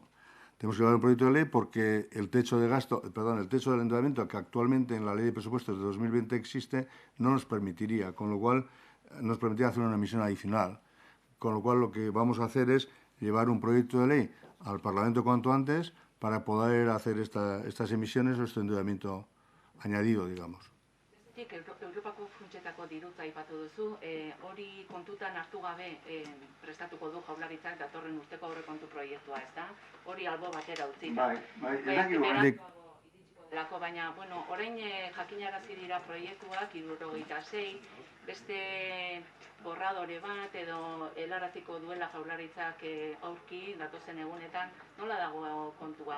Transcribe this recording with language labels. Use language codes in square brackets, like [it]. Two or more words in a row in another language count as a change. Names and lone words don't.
[es] Tenemos que llevar un proyecto de ley porque el techo del endeudamiento que actualmente en la Ley de Presupuestos de 2020 existe no nos permitiría, con lo cual nos permitiría hacer una emisión adicional. Con lo cual lo que vamos a hacer es llevar un proyecto de ley al Parlamento cuanto antes para poder hacer estas emisiones o este endeudamiento añadido, digamos. [eu] aldetik, Europako funtsetako dirutza aipatu duzu, hori kontutan hartu gabe prestatuko du Jaurlaritzak datorren urteko aurrekontu proiektua, ezta? Hori albo batera utzita. Delako, baina, bueno, orain jakinarazi dira proiektuak 76, beste borradore bat edo helaraziko duela Jaurlaritzak aurki datozen egunetan, nola dago kontua?